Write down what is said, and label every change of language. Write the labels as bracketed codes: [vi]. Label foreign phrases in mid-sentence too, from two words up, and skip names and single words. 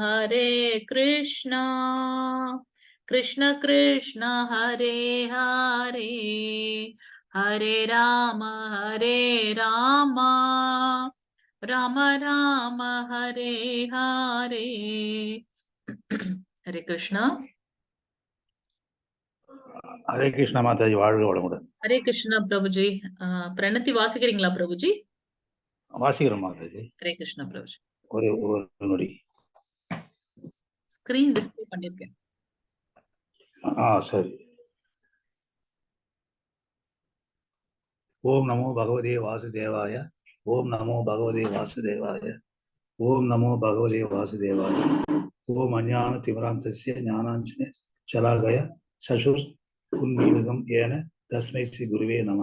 [sa] कृष्ण कृष्ण हरे हरे हरे राम राम राम हरे हरे हरे कृष्णा [hi] हरे कृष्ण माताजी [ta] வாழ்க வளமுடன். [hi] हरे कृष्णा प्रभुजी प्रणति வாசிக்கிறீங்களா प्रभुजी [ta] வாசிக்கிறோம் மாதாஜி. [hi] हरे कृष्णा प्रभुजी [ta] ஒரு நொடி ஸ்கிரீன் டிஸ்ப்ளே பண்ணிருக்கேன். சரி. [sa] ॐ नमो भगवते वासुदेवाय ॐ नमो भगवते वासुदेवाय ॐ नमो भगवते वासुदेवाय ॐ अज्ञान तिमिरान्धस्य ज्ञानाञ्जन शलाकया चक्षुः उन्मीलितं येन तस्मै श्री गुरवे नमः.